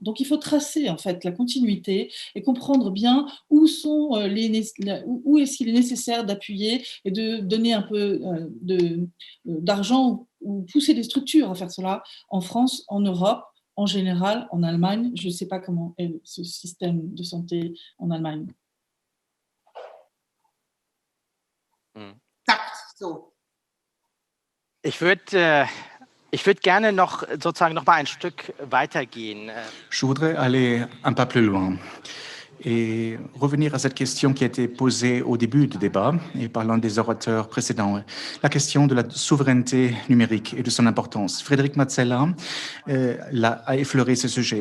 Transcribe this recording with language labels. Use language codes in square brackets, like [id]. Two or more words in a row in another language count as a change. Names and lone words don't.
[fr] Donc, il faut tracer en fait la continuité et comprendre bien où est-ce qu'il est nécessaire d'appuyer et de donner un peu d'argent ou pousser des structures à faire cela en France, en Europe, en général, en Allemagne. Je ne sais pas comment est ce système de santé en Allemagne. [de] Ich würde gerne noch mal ein Stück weitergehen. [fr] Je voudrais aller un pas plus loin et revenir à cette question qui a été posée au début du débat et par l'un des orateurs précédents, la question de la souveraineté numérique et de son importance. Frédéric Mazzella a effleuré ce sujet.